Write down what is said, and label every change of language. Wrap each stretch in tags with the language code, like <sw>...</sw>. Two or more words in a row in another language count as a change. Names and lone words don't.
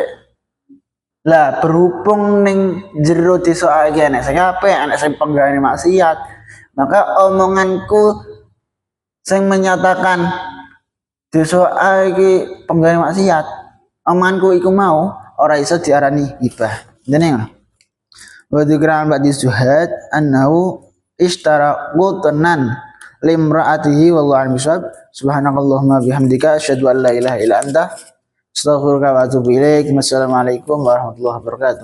<jv>Lah berhubung ning jero desa A iki enek sing apik, enek sing penggane maksiat, maka omonganku sing menyatakan desa A iki penggane maksiat, omonganku iku mau ora iso diarani ghibah. Dene ngono.</jv> <ar>وذكرا بعد زهد أنه اشترى قطنا لامرأته والله أعلم بالصواب. سبحانك اللهم وبحمدك أشهد أن لا إله إلا أنت أستغفرك وأتوب إليك. والسلام عليكم ورحمة الله وبركاته.</ar>